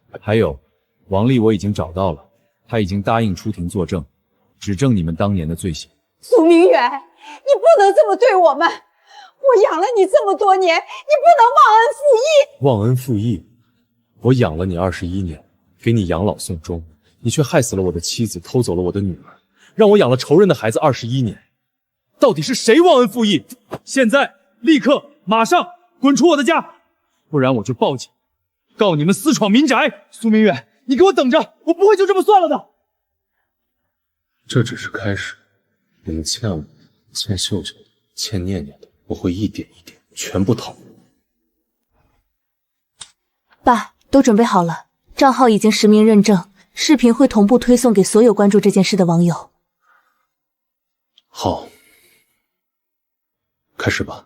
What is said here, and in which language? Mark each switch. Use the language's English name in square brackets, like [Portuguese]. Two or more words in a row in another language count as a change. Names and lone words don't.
[Chinese] 還有，王麗我已經找到了，她已經答應出庭作證，指證你們當年的罪行。蘇明遠，你不能這麼對我們！我養了你這麼多年，你不能忘恩負義！忘恩負義？我養了你21年，給你養老送終，你卻害死了我的妻子，偷走了我的女兒，讓我養了仇人的孩子21年。到底是誰忘恩負義？現在立刻馬上滾出我的家，不然我就報警，告你們私闖民宅。蘇明遠，你给我等着，我不会就这麼算了的。這只是開始，你們欠我、欠秀秀、欠念念的，我會一點一點全部討。爸，都準備好了，賬號已經實名認證，視頻會同步推送給所有關注這件事的網友。好，開始吧。